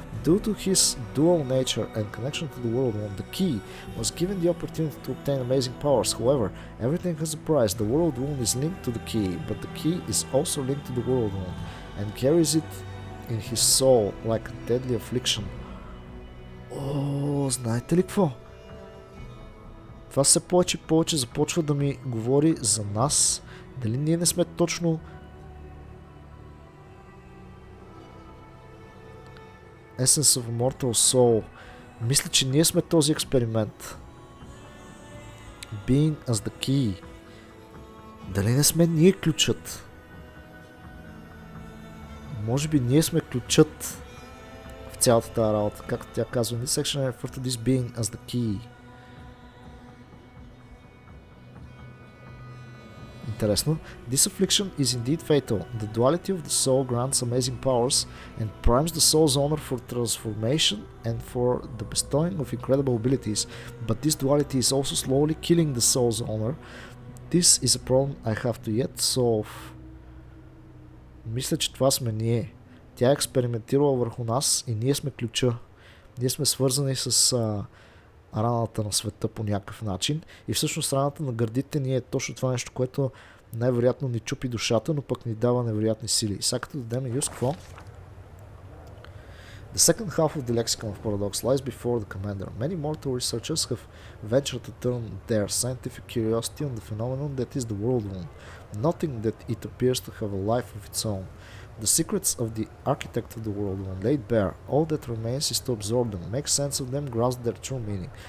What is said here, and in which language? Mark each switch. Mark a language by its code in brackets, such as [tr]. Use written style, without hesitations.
[en] Due to his dual nature and connection to the world wound, the key was given the opportunity to obtain amazing powers. However, everything has a price. The world wound is linked to the key, but the key is also linked to the world wound and carries it in his soul like a deadly affliction. [bg] О, знаете ли какво? Това все повече и повече започва да ми говори за нас. Дали ние не сме точно Essence of Immortal Soul. Мисля, че ние сме този експеримент. [en] Being as the key. [bg] Дали не сме ние ключът? Може би ние сме ключът в цялата тази работа. Както тя казва, [en] this section I refer to this being as the key. [bg] Интересно. [en] This affliction is indeed fatal. The duality of the soul grants amazing powers and primes the soul's honor for transformation and for the bestowing of incredible abilities. But this duality is also slowly killing the soul's honor. This is a problem I have to yet solve. [bg] Мисля, че това сме ние. Тя е експериментирала върху нас и ние сме ключа. Ние сме свързани с раната на света по някакъв начин. И всъщност раната на гърдите ни е точно това нещо, което най-вероятно ни чупи душата, но пък ни дава невероятни сили. И сега като дадем юз какво? [en] The second half of the lexicon of paradox lies before the commander. Many mortal researchers have ventured to turn their scientific curiosity on the phenomenon that is the world wound, noting that it appears to have a life of its own. The secrets of the architect of the world one laid bare. All that remains is to absorb them, make sense of them, grasp their true meaning.